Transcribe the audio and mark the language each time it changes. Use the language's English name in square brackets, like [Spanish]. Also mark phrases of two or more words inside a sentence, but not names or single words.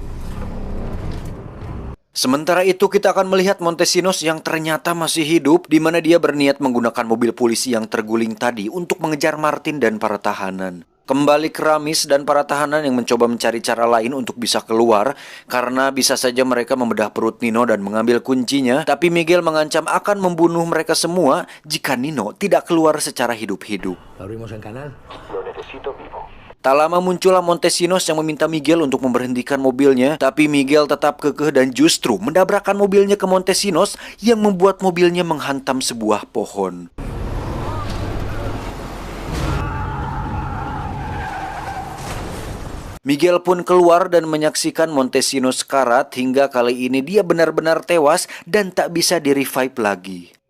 [Indonesian] Sementara itu kita akan melihat Montesinos yang ternyata masih hidup, di mana dia berniat menggunakan mobil polisi yang terguling tadi untuk mengejar Martin dan para tahanan. Kembali ke Ramis dan para tahanan yang mencoba mencari cara lain untuk bisa keluar, karena bisa saja mereka membedah perut Nino dan mengambil kuncinya. Tapi Miguel mengancam akan membunuh mereka semua jika Nino tidak keluar secara hidup-hidup. [Spanish] ¿Lo abrimos en canal? Lo necesito vivo. [Indonesian] Tak lama muncullah Montesinos yang meminta Miguel untuk memberhentikan mobilnya, tapi Miguel tetap kekeh dan justru mendabrakkan mobilnya ke Montesinos yang membuat mobilnya menghantam sebuah pohon. Miguel pun keluar dan menyaksikan Montesinos karat hingga kali ini dia benar-benar tewas dan tak bisa di-revive lagi.